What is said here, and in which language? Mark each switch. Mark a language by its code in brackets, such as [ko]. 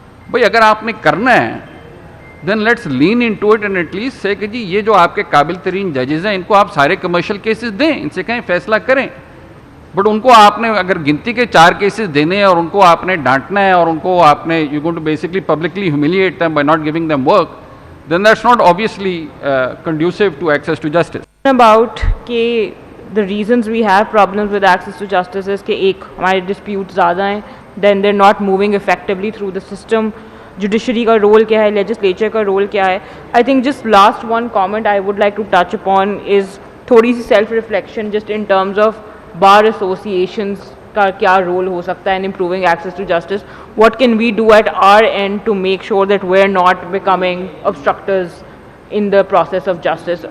[ur] بھائی اگر آپ نے کرنا ہے [en] then let's lean into it and at least سے [ur] کہ جی یہ جو آپ کے قابل ترین ججز ہیں ان کو آپ سارے کمرشل کیسز دیں, ان سے کہیں فیصلہ کریں. بٹ ان کو آپ نے اگر گنتی کے 4 کیسز دینے ہیں اور ان کو آپ نے ڈانٹنا ہے اور ان کو آپ نے [en] You going to basically publicly humiliate them by not giving them work, then that's not obviously conducive to access to justice. About کہ the reasons we have problems with access to justice is [ur] کہ ایک ہمارے disputes زیادہ ہیں, [en] then they're not moving effectively through the system. [ur] Judiciary کا role کیا ہے, legislature کا رول کیا ہے. [en] I think just last one comment I would like to touch upon is تھوڑی سی self reflection just in terms of bar associations [ur] کا کیا role ہو سکتا ہے [en] in improving access to justice. What can we do at our end to make sure that we're not becoming obstructors in the process of justice?